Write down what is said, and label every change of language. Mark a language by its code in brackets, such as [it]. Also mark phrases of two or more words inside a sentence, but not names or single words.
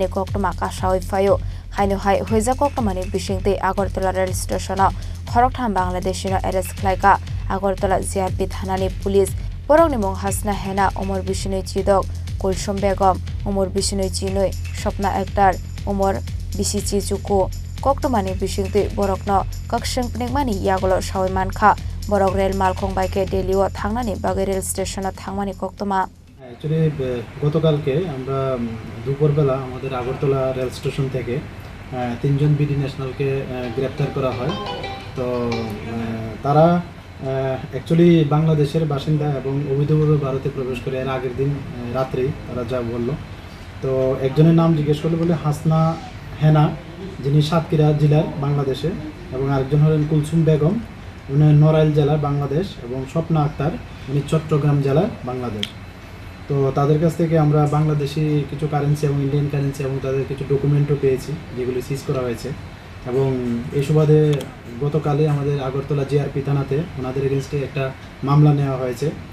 [trp] Koktoma Kashawi Fayo Hainu Hai Huiza Koktomani Bishingte Agartala [en] Rail Station [trp] Khoroktham Bangladeshino arrest khlaika Agartala JRP Thanani Police Borok Nimong Hasna Hena Umar Bishinoi Chidok Kulsum Begum Umar Bishinoi Chinoi Shopna Ektar Umar Bisichi Chuku Koktomani Bishingte Borokno Kaksheng Pnekmani Yagolo Shawi Mankha Borok rail malkhung baike Delhi o thangnani bagai [en] rail station [trp] thangmani koktoma [bn] অ্যাকচুয়ালি গতকালকে আমরা দুপুরবেলা আমাদের আগরতলা [en] rail station [bn] থেকে তিনজন [en] BD national [bn] গ্রেফতার করা হয় তো তারা অ্যাকচুয়ালি বাংলাদেশের বাসিন্দা এবং অবৈধভাবে ভারতে প্রবেশ করে এর আগের দিন রাত্রেই তারা যা বলল তো একজনের নাম জিজ্ঞেস করলে বলে হাসনা হেনা যিনি সাতক্ষীরা জেলার বাংলাদেশে এবং আরেকজন হলেন কুলসুম বেগম উনি নড়াইল জেলা বাংলাদেশ এবং স্বপ্না আক্তার উনি চট্টগ্রাম জেলা বাংলাদেশ তো তাদের কাছ থেকে আমরা বাংলাদেশি কিছু কারেন্সি এবং [en] Indian currency [bn] এবং তাদের কিছু ডকুমেন্টও পেয়েছি যেগুলি সিজ করা হয়েছে এবং এই সুবাদে গতকালে আমাদের আগরতলা জিআরপি থানাতে ওনাদের এগেনস্টে একটা মামলা নেওয়া হয়েছে